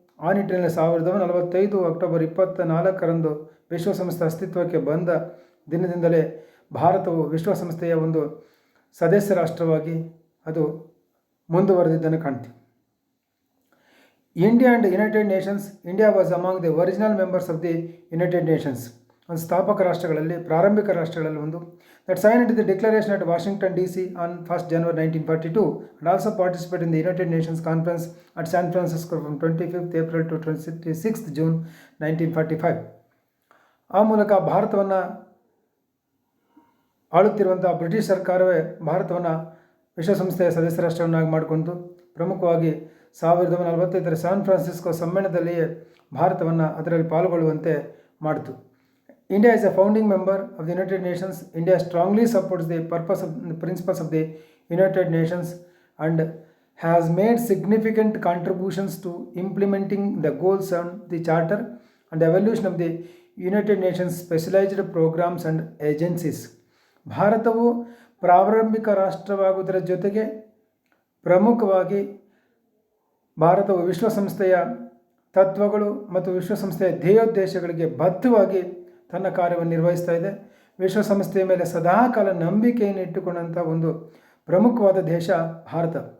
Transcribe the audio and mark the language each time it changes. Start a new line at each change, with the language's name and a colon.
Kannada: ಆ ನಿಟ್ಟಿನಲ್ಲಿ 1945 ಅಕ್ಟೋಬರ್ 24ರಂದು ವಿಶ್ವಸಂಸ್ಥೆ ಅಸ್ತಿತ್ವಕ್ಕೆ ಬಂದ ದಿನದಿಂದಲೇ ಭಾರತವು ವಿಶ್ವಸಂಸ್ಥೆಯ ಒಂದು ಸದಸ್ಯ ರಾಷ್ಟ್ರವಾಗಿ ಅದು ಮುಂದುವರೆದಿದ್ದನ್ನು ಕಾಣ್ತೀವಿ.
English: India and United Nations. India was among the original members of the United Nations.
Kannada: ಒಂದು ಸ್ಥಾಪಕ ರಾಷ್ಟ್ರಗಳಲ್ಲಿ, ಪ್ರಾರಂಭಿಕ ರಾಷ್ಟ್ರಗಳಲ್ಲಿ ಒಂದು.
English: That signed the declaration at Washington DC on 1st January 1942 and also participate in the United Nations Conference at San Francisco from 25th April to 26th June 1945.
Kannada: ಆ ಮೂಲಕ ಭಾರತವನ್ನು ಆಳುತ್ತಿರುವಂಥ British ಸರ್ಕಾರವೇ ಭಾರತವನ್ನು ವಿಶ್ವಸಂಸ್ಥೆಯ ಸದಸ್ಯ ರಾಷ್ಟ್ರವನ್ನಾಗಿ ಮಾಡಿಕೊಂಡು, ಪ್ರಮುಖವಾಗಿ 1945ರ ಸ್ಯಾನ್ ಫ್ರಾನ್ಸಿಸ್ಕೋ ಸಮ್ಮೇಳನದಲ್ಲಿಯೇ ಭಾರತವನ್ನು ಅದರಲ್ಲಿ ಪಾಲ್ಗೊಳ್ಳುವಂತೆ ಮಾಡಿತು.
English: India is a founding member of the United Nations. India strongly supports the principles of the United Nations and has made significant contributions to implementing the goals on the Charter and the evolution of the United Nations specialized programs and agencies.
Kannada: ಭಾರತವು ಪ್ರಾರಂಭಿಕ ರಾಷ್ಟ್ರವಾಗುವುದರ ಜೊತೆಗೆ ಪ್ರಮುಖವಾಗಿ ಭಾರತವು ವಿಶ್ವಸಂಸ್ಥೆಯ ತತ್ವಗಳು ಮತ್ತು ವಿಶ್ವಸಂಸ್ಥೆಯ ಧ್ಯೇಯೋದ್ದೇಶಗಳಿಗೆ ಬದ್ಧವಾಗಿ ತನ್ನ ಕಾರ್ಯವನ್ನು ನಿರ್ವಹಿಸ್ತಾ ಇದೆ. ವಿಶ್ವಸಂಸ್ಥೆಯ ಮೇಲೆ ಸದಾಕಾಲ ನಂಬಿಕೆಯನ್ನು ಇಟ್ಟುಕೊಂಡಂಥ ಒಂದು ಪ್ರಮುಖವಾದ ದೇಶ ಭಾರತ.